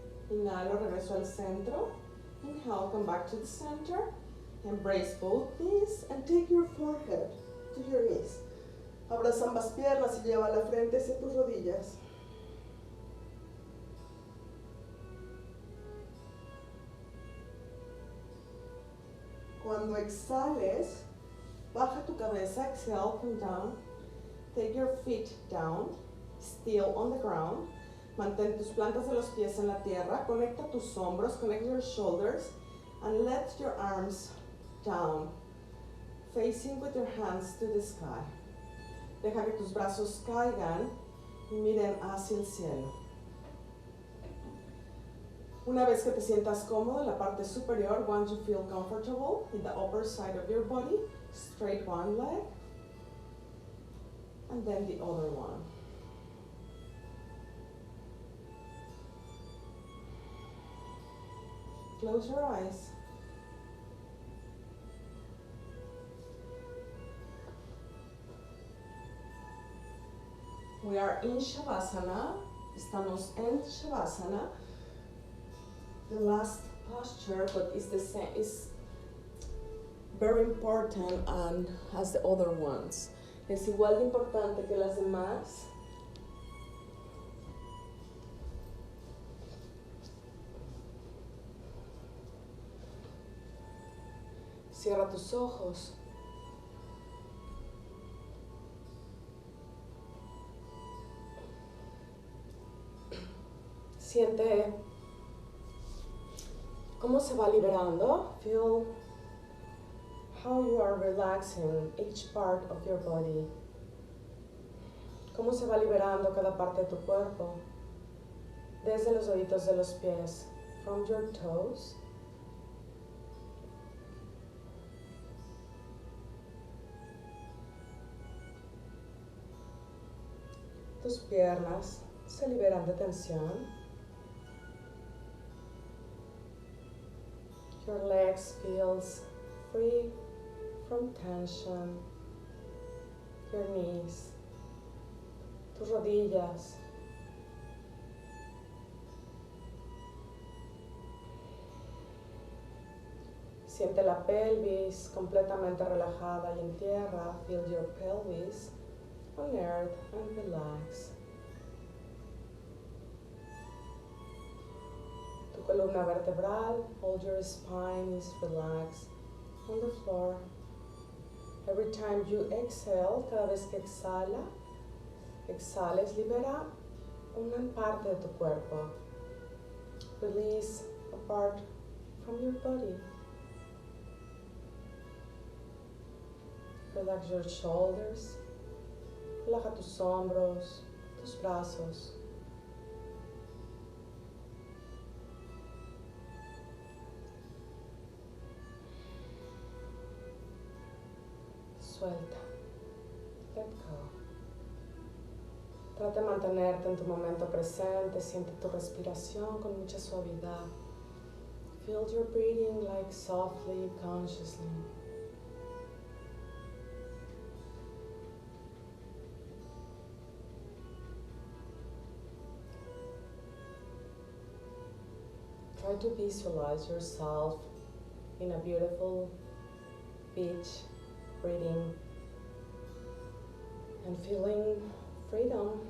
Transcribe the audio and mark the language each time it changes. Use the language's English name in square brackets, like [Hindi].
[Spanish] Inhalo, regreso al centro. [English] Inhale, come back to the center. Embrace both knees and take your forehead to your knees. [Spanish] Abraza ambas piernas y lleva la frente hacia tus rodillas. Cuando exhales, baja tu cabeza. [English] Exhale, come down. Take your feet down, still on the ground. [Spanish] Mantén tus plantas de los pies en la tierra. Conecta tus hombros, [English] connect your shoulders, and let your arms down, facing with your hands to the sky. [Spanish] Deja que tus brazos caigan y miren hacia el cielo. Una vez que te sientas cómodo en la parte superior, [English] once you feel comfortable in the upper side of your body, straight one leg, and then the other one. Close your eyes. We are in Shavasana. [Spanish] Estamos en Shavasana. [English] The last posture, but it's the same. It's very important and as the other ones. [Spanish] Es igual de importante que las demás. Cierra tus ojos. Siente cómo se va liberando. [English] Feel how you are relaxing each part of your body. [Spanish] Cómo se va liberando cada parte de tu cuerpo. Desde los deditos de los pies. [English] From your toes. [Spanish] Tus piernas se liberan de tensión. [English] Your legs feels free from tension. Your knees. [Spanish] Tus rodillas. Siente la pelvis completamente relajada y en tierra. [English] Feel your pelvis on earth and relax. [Spanish] Tu columna vertebral, [English] hold your spine is relaxed on the floor. Every time you exhale, [Spanish] cada vez que exhales, libera una parte de tu cuerpo. [English] Release a part from your body. Relax your shoulders. [Spanish] Relaja tus hombros, tus brazos. Suelta. [English] Let go. [Spanish] Trata de mantenerte en tu momento presente. Siente tu respiración con mucha suavidad. [English] Feel your breathing like softly, consciously. Try to visualize yourself in a beautiful beach, breathing and feeling freedom.